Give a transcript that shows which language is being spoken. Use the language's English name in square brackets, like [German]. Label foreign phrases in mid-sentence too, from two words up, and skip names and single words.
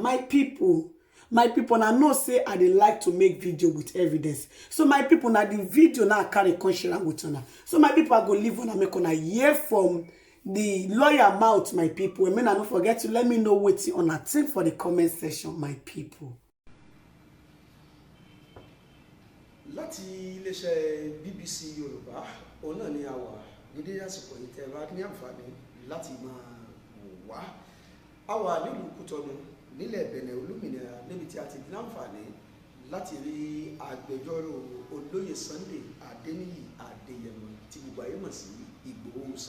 [Nigerian Pidgin] My people, na know say I dey like to make video with evidence. So my people, na the video now carry come share am with una. So my people, I go leave una make una hear from the lawyer mouth. My people, and make una no forget to let me know wetin una think for the comment section. My people. [Yoruba] Láti iléeṣẹ́ BBC Yorùbá, òun náà ni a wà nídé àsìkò yìí tẹ́ bá ní àǹfààní láti máa wò wá. A wà nílùú Kútọ̀nù nílẹ̀ Benin olómìnira, níbi tí a ti ní àǹfààní láti rí agbẹjọ́rò olóyè Sunday Adéníyì Adéyẹmọ tí gbogbo ayé mọ̀ sí Ìgbòho Òòṣà.